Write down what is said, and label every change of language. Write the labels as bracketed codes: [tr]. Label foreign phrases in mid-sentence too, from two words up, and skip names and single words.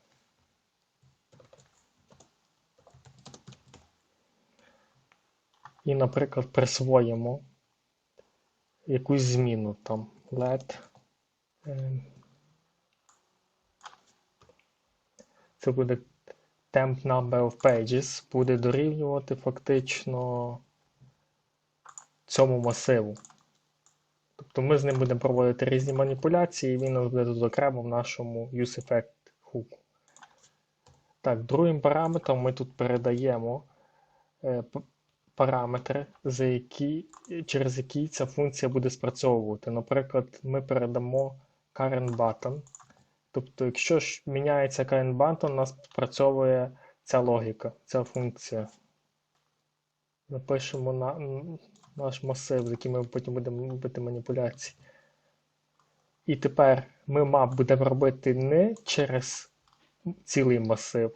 [uk] І, наприклад, присвоїмо якусь зміну там let. Це буде [en] temp number of pages, [uk] буде дорівнювати фактично цьому масиву. Тобто ми з ним будемо проводити різні маніпуляції, і він у нас буде тут окремо в нашому [en] useEffect hook. [uk] Так, другим параметром ми тут передаємо параметри, через які ця функція буде спрацьовувати. Наприклад, ми передамо [en] current button. [uk] Тобто, якщо ж міняється [en] current button, [uk] у нас спрацьовує ця логіка, ця функція. Напишемо наш масив, з яким ми потім будемо робити маніпуляції. І тепер ми map будемо робити не через цілий масив.